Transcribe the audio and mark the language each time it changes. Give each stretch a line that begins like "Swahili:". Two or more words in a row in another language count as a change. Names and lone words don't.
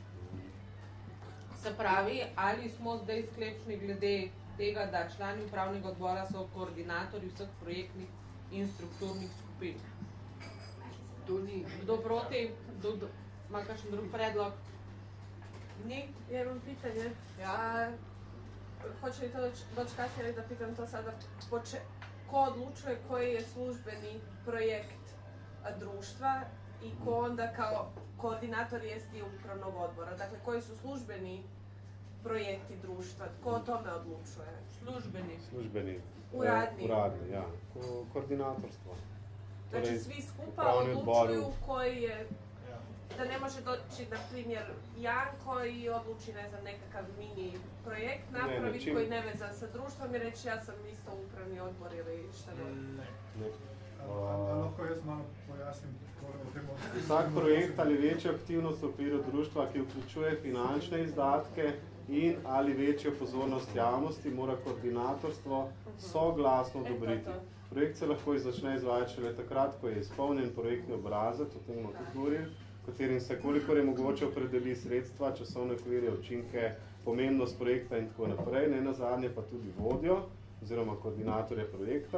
Slovenian: Se pravi, ali smo zdaj sklepčni glede tega, da člani upravnega odbora so koordinatorji vseh projektnih in strukturnih skupin? To ni. Kdo proti? Ima kakšen drug predlog? Ni?
Croatian: Ja imam pitanje.
Slovenian: Ja.
Croatian: Hoće li to doći kasnije da pitam to sada, ko odlučuje koji je službeni projekt društva i ko onda kao koordinator jest dio upravnog odbora? Dakle, koji su službeni projekti društva? Tko o tome odlučuje? Službeni.
Slovenian: Uradni. Uradni, ja. Koordinatorstvo.
Croatian: Znači svi skupa odlučuju koji je da ne može doći, na primjer, Janko i odluči, ne znam, nekakav mini projekt napraviti koji ne vezan sa društvom i reći ja sam isto upravni odbor ili šta ne.
Slovenian: Lahko jaz malo pojasnim o tem. Vsak projekt ali večja aktivnost v okviru društva, ki vključuje finančne izdatke in ali večjo pozornost javnosti, mora koordinatorstvo soglasno odobriti. Projekt se lahko začne izvajati šele takrat, ko je izpolnjen projektni obrazec, o tem bomo tudi govorili, v katerim se kolikor je mogoče opredeli sredstva, časovne okvirje, učinke, pomembnost projekta in tako naprej, ne nazadnje pa tudi vodjo oziroma koordinatorja projekta.